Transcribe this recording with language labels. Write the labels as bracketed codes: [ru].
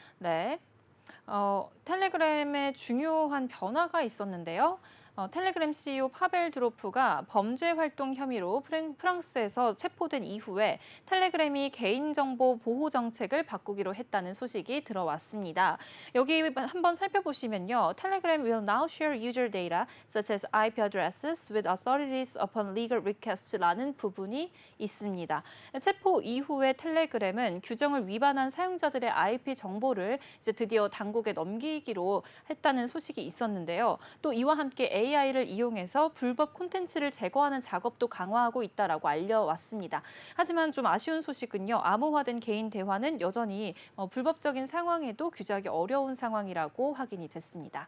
[ko] 네, 텔레그램에 중요한 변화가 있었는데요. 텔레그램 CEO 파벨 드로프가 범죄 활동 혐의로 프랑스에서 체포된 이후에 텔레그램이 개인정보 보호 정책을 바꾸기로 했다는 소식이 들어왔습니다. 여기 한번 살펴보시면요. [en] 텔레그램 will now share user data such as IP addresses with authorities upon legal request라는 [ko] 부분이 있습니다. 체포 이후에 텔레그램은 규정을 위반한 사용자들의 IP 정보를 이제 드디어 당국에 넘기기로 했다는 소식이 있었는데요. 또 이와 함께 AI를 이용해서 불법 콘텐츠를 제거하는 작업도 강화하고 있다라고 알려왔습니다. 하지만 좀 아쉬운 소식은요. 암호화된 개인 대화는 여전히 불법적인 상황에도 규제하기 어려운 상황이라고 확인이 됐습니다.